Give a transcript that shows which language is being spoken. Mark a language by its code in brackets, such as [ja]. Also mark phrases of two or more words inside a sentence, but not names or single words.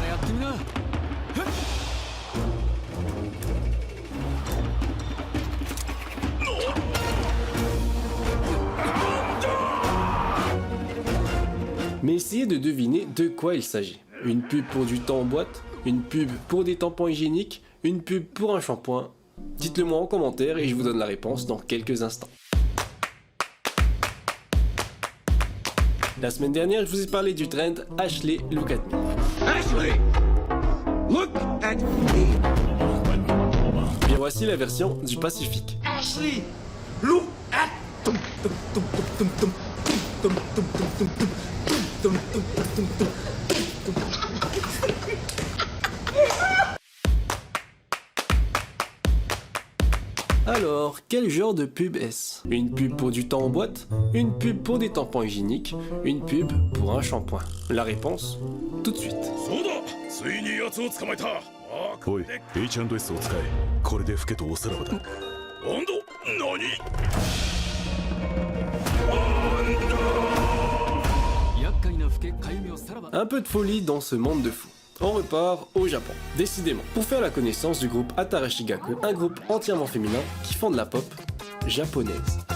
[fr] Mais essayez de deviner de quoi il s'agit. Une pub pour du temps en boîte? Une pub pour des tampons hygiéniques? Une pub pour un shampoing? Dites-le moi en commentaire et je vous donne la réponse dans quelques instants. La semaine dernière, je vous ai parlé du trend Ashley Look at Me. Ashley Look at Me. Bien voici la version du Pacifique. Ashley, look at. Alors, quel genre de pub est-ce? Une pub pour du temps en boîte? Une pub pour des tampons hygiéniques? Une pub pour un shampoing? La réponse, tout de suite. [ja] そうだついに奴を捕まえたああこおいれで H&S を使えこれで老けとおさらばだ温度何 [fr] Un peu de folie dans ce monde de fous. On repart au Japon, décidément, pour faire la connaissance du groupe Atarashi Gakko, un groupe entièrement féminin qui font de la pop japonaise.